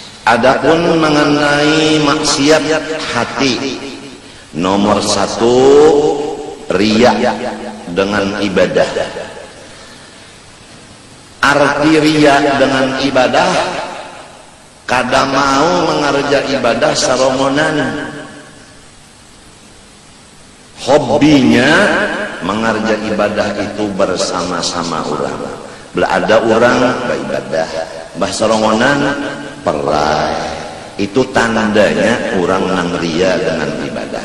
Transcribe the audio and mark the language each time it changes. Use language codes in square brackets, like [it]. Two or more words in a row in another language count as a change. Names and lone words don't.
[id] Adapun mengenai maksiat hati, nomor 1 riya dengan ibadah. [bjn] Arti riya dengan ibadah, kada mau mengerja ibadah sarongonan, hobinya mengerja ibadah itu bersama-sama orang. Bila ada orang beribadah sarongonan pelai, itu tandanya orang nang riya dengan ibadah.